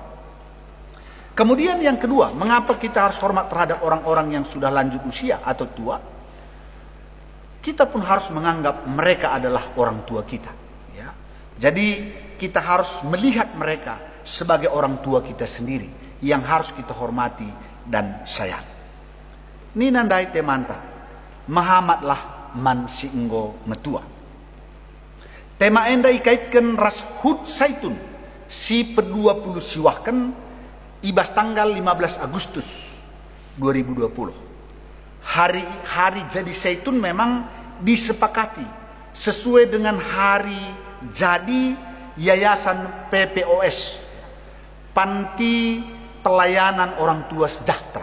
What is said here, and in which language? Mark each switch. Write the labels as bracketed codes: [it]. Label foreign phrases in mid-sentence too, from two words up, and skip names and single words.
[id] Kemudian yang kedua, mengapa kita harus hormat terhadap orang-orang yang sudah lanjut usia atau tua? Kita pun harus menganggap mereka adalah orang tua kita. Ya. Jadi kita harus melihat mereka sebagai orang tua kita sendiri yang harus kita hormati dan sayang. [btx] Ninandai temanta, mahamatlah man singgo metua. Tema enda ikaitkan ras hud saitun si pe-20 siwahkan ibas tanggal 15 Agustus 2020. [id] Hari jadi zaitun memang disepakati sesuai dengan hari jadi Yayasan PPOS, Panti Pelayanan Orang Tua Sejahtera.